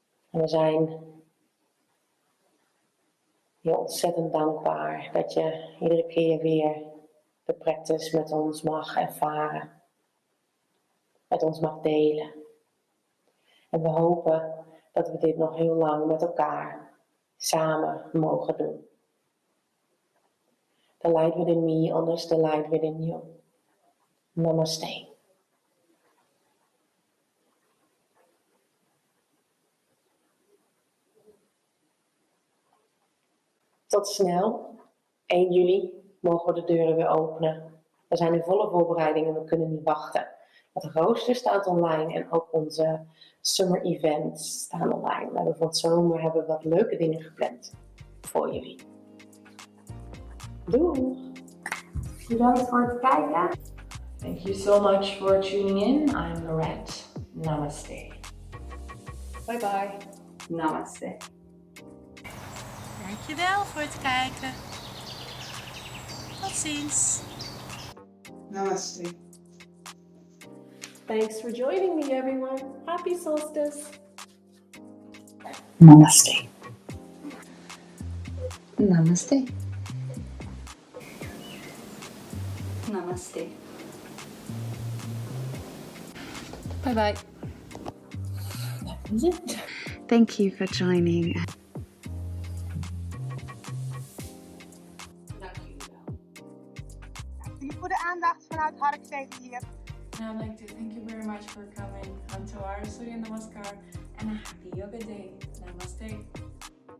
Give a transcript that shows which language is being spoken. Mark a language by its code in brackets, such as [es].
[nl] En we zijn je ontzettend dankbaar dat je iedere keer weer de practice met ons mag ervaren, met ons mag delen. En we hopen dat we dit nog heel lang met elkaar samen mogen doen. [en] The light within me honors the light within you. Namaste. [nl] Tot snel. 1 juli mogen we de deuren weer openen. We zijn in volle voorbereiding en we kunnen niet wachten. Het rooster staat online en ook onze summer events staan online. We hebben van het zomer wat leuke dingen gepland voor jullie. Doei! Bedankt voor het kijken. [en] Thank you so much for tuning in. I'm Lorette. Namaste. Bye bye. Namaste. [nl] Dankjewel voor het kijken. Tot ziens. [en] Namaste. Thanks for joining me, everyone. Happy solstice. Namaste. Namaste. Namaste. Bye bye. Thank you for joining. [nl] Jullie voor de aandacht vanuit Harkstede hier. [en] And I'd like to thank you very much for coming onto our Surya Namaskar and a happy yoga day. Namaste.